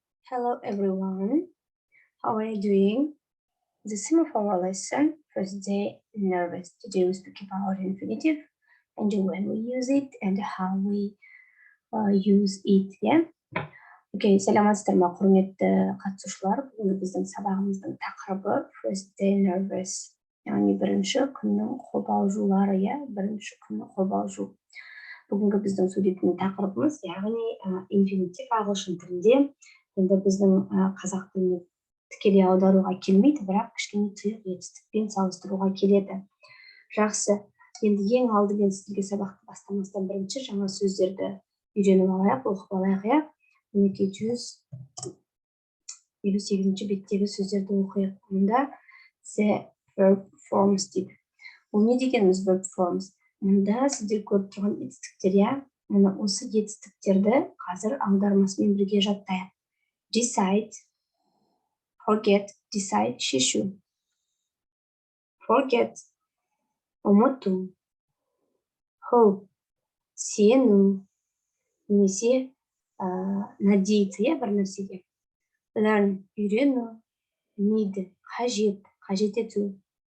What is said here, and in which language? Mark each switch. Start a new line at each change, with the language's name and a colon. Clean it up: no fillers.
English: Hello everyone, how are you doing? The theme of our lesson, first day, nervous. Today we speak about infinitive and when we use it and how we use it, yeah?
Kazakh: Okay, саламатсыздар ма құрметті қатысушылар. Бүгінгі біздің сабағымыздың тақырыбы
English: first day nervous.
Kazakh: Яғни бірінші күннің қобалжулары, иә? Бірінші күннің қобалжу. Бүгінгі біздің сөйлейтін тақырыбымыз, яғни инфинитив ағылшын тілінде. Енді біздің қазақ тіліне тікелей аударуға келмейді, бірақ кішкене тұйық етістікпен салыстыруға келеді. Жақсы. Енді ең алдымен сіздерге сабақты бастамастан бірінші жаңа сөздерді үйреніп алайық, оқып алайық, иә? Мінекей 158-ші беттегі сөздерді оқиық. Мұнда
English: the verb forms
Kazakh: дейді. Бұл не дегеніміз verb forms? Мұнда сіздер көріп тұрған етістіктер, иә? Мұны осы етістіктерді қазір аудармасымен бірге жаттайық.
English: Decide, forget, decide, шешу. Forget, ұмыту.
Kazakh: Hope, сену. Немесе надеяться, иә, бір нәрсеге. Learn, үйрену. Need, қажет ету.